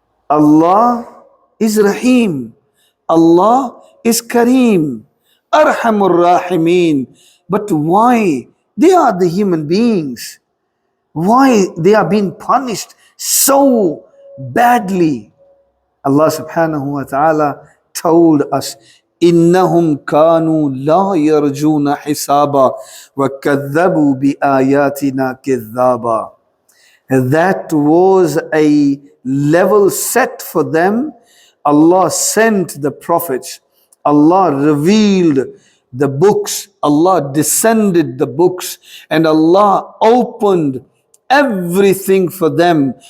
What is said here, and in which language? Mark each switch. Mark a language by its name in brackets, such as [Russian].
[English] Allah is Rahim. Allah is Kareem. Arhamur Rahimin. But why? They are the human beings. Why they are being punished so badly? [Arabic] Allah subhanahu wa ta'ala [English] told us, [Arabic] إِنَّهُمْ كَانُوا لَا يَرْجُونَ حِسَابًا وَكَذَّبُوا بِآيَاتِنَا كِذَّابًا. [English] That was a level set for them. Allah sent the prophets. Allah revealed the books. Allah descended the books. And Allah opened everything for them.